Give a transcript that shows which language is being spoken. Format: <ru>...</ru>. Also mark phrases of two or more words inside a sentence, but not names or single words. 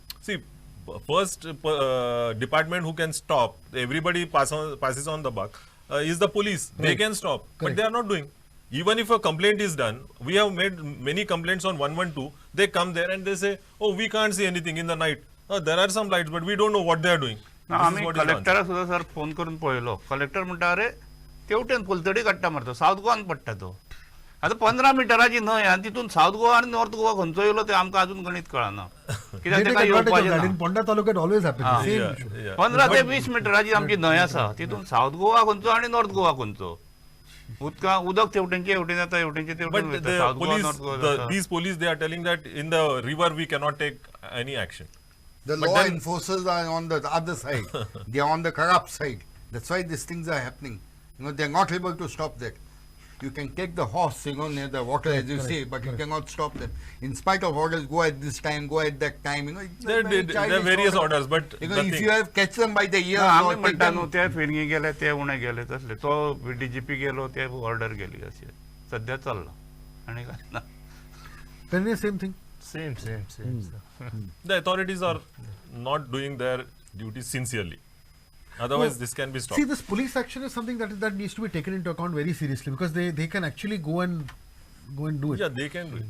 <en>See, first department who can stop, everybody passes on the buck, is the police. They Right. can stop, but Correct. they are not doing. Even if a complaint is done, we have made many complaints on 112. They come there and they say, oh, we can't see anything in the night. There are some lights, but we don't know what they are doing. This is</en> <kok>आम्ही</kok> <en>what is the answer.</en> <kok>कलेक्टराक सुद्धा सर फोन करून पळयलो कलेक्टर म्हणटा अरे तेवटेन पोलतडी काडटा मरे तो सावथ गोवान पडटा तो आता 15 मिटराची न्हंय आनी तितून सावथ गोवा आनी नॉर्थ गोवा खंयचो येयलो ते आमकां अजून गणित कळना</kok> <en>They</en> <kok>कित्याक</kok> <en>take</en> <kok>तेका</kok> <en>advantage of</en> <kok>येवपाचें</kok> <en>that.</en> <kok>ना</kok> <en>In Ponda Taluk, it always happens. Ah. Same Yeah, issue. yeah.</en> <kok>15 ते 20 मिटराची आमची न्हंय आसा तितून सावथ गोवा खंयचो आनी नॉर्थ गोवा खंयचो उदक तेवटेंचे हेवटेन येता हेवटेंचे तेवटेन</kok> <en>But</en> <kok>वयता</kok> <en>the</en> <kok>सावथ गोवा</kok> <en>police,</en> <kok>नॉर्थ गोवा</kok> <en>these police, they are telling that in the river we cannot take any action. The But law then- enforcers are on the other side. They are on the corrupt side. That's why these things are happening. They are not able to stop that. You can take the horse, near the water, as you say, but you cannot stop them. In spite of orders, go at this time, go at that time. It's There very are childish various order. orders, but If nothing. you have catch them by the ear,</en> <kok>आमी</kok> <en>or take</en> <kok>म्हणटा</kok> <en>them,</en> <kok>न्हू ते फिरंगी गेले ते उणे गेले तसले तो डीजीपी गेलो ते ऑर्डर गेली अशी सध्या चल्ला आनी काय ना</kok> <en>Penny, same thing. Same. The authorities are not doing their duties sincerely. Otherwise, this can be stopped. See, this police action is something that needs to be taken into account very seriously, because they can actually go and do it. Yeah, they can do it.</en>